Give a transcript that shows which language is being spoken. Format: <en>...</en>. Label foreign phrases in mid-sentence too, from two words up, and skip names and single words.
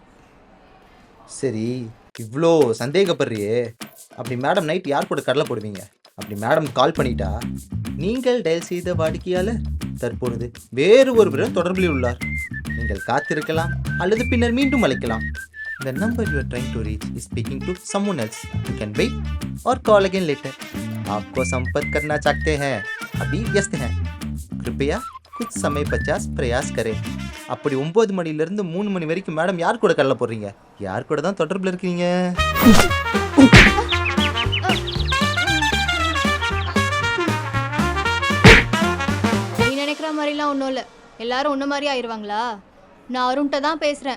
<ta>சரி, இவ்வளோ சந்தேகப்படுறியே, அப்படி மேடம் நைட் யார் கூட கடலை போடுவீங்க? அப்படி மேடம் கால் பண்ணிட்டா, நீங்கள் டயல் செய்த வாடிக்கையாளர் தற்பொழுது வேறு ஒருவருடன் தொடர்பில் உள்ளார், நீங்கள் காத்திருக்கலாம் அல்லது பின்னர் மீண்டும் அழைக்கலாம்.</ta> <en>The number you are trying to reach is speaking to someone else. You can wait or call again later.</en> <hi>आपको संपर्क करना चाहते हैं, अभी व्यस्त हैं, कृपया कुछ समय पचास प्रयास करें.</hi> <ta>அப்படி 9 மணிலேருந்து 3 மணி வரைக்கும் மேடம் யார் கூட கடலை போடுறீங்க? யார் கூட தான் தொடர்பில் இருக்கீங்க? நீ நினைக்கிற மாதிரிலாம் ஒன்றும் இல்லை. எல்லாரும் உன்ன மாதிரி ஆயிடுவாங்களா? நான் அருண்கிட்ட தான் பேசுகிறேன்.</ta>